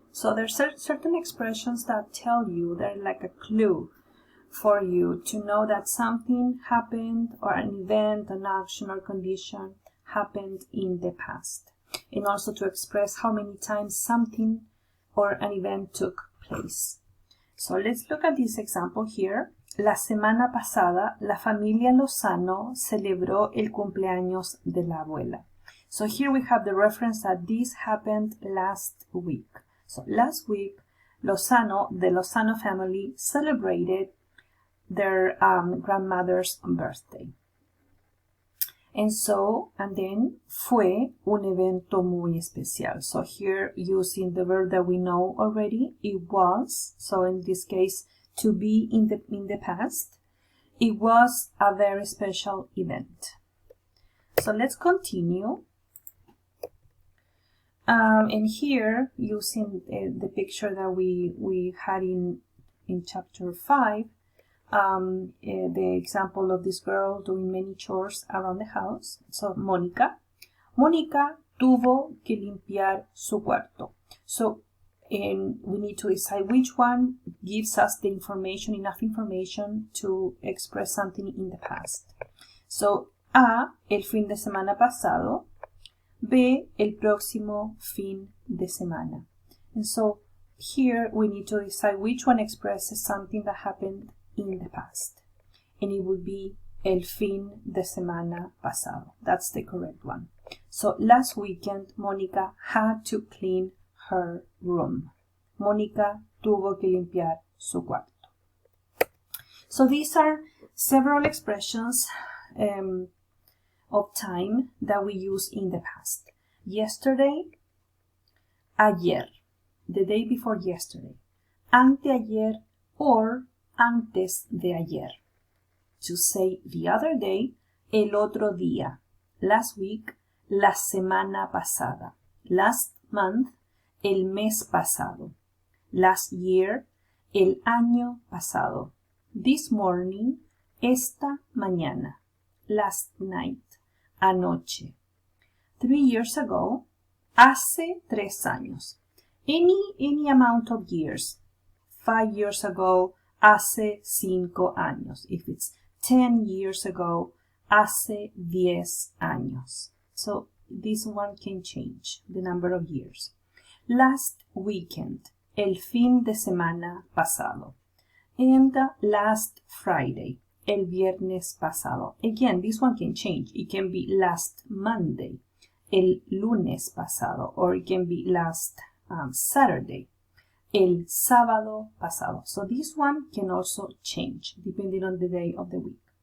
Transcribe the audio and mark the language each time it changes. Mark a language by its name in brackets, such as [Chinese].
[English] So there's certain expressions that tell you, they're like a clue for you to know that something happened, or an event, an action or condition happened in the past. And also to express how many times something or an event took place. So let's look at this example here. [Spanish] La semana pasada, la familia Lozano celebró el cumpleaños de la abuela. [English] So here we have the reference that this happened last week. So last week, the Lozano family celebrated their grandmother's birthday. And then [Spanish] fue un evento muy especial. [English] So here using the verb that we know already, it was. So in this case, to be in the past, it was a very special event. So let's continue. And here, using the picture that we had in chapter 5, the example of this girl doing many chores around the house. So [Spanish] Mónica tuvo que limpiar su cuarto. [English] So we need to decide which one gives us the information, enough information to express something in the past. So [Spanish] A, el fin de semana pasado. B, el próximo fin de semana. [English] And so here we need to decide which one expresses something that happened in the past. And it would be [Spanish] el fin de semana pasado. [English] That's the correct one. So last weekend, Mónica had to clean her room. [Spanish] Mónica tuvo que limpiar su cuarto. [English] So these are several expressions of time that we use in the past. Yesterday, [Spanish] ayer, [English] the day before yesterday. [Spanish] Anteayer or antes de ayer. [English] To say the other day, [Spanish] el otro día. [English] Last week, [Spanish] la semana pasada. [English] Last month, [Spanish] el mes pasado. [English] Last year, [Spanish] el año pasado. [English] This morning, [Spanish] esta mañana. [English] Last night, [Spanish] anoche. [English] 3 years ago, [Spanish] hace 3 años. [English] Any amount of years. 5 years ago, [Spanish] hace 5 años. [English] If it's 10 years ago, [Spanish] hace 10 años. [English] So this one can change the number of years. Last weekend, [Spanish] el fin de semana pasado. [English] And last Friday, [Spanish] el viernes pasado. [English] Again, this one can change. It can be last Monday, [Spanish] el lunes pasado, [English] or it can be last Saturday, [Spanish] el sábado pasado. [English] So this one can also change depending on the day of the week.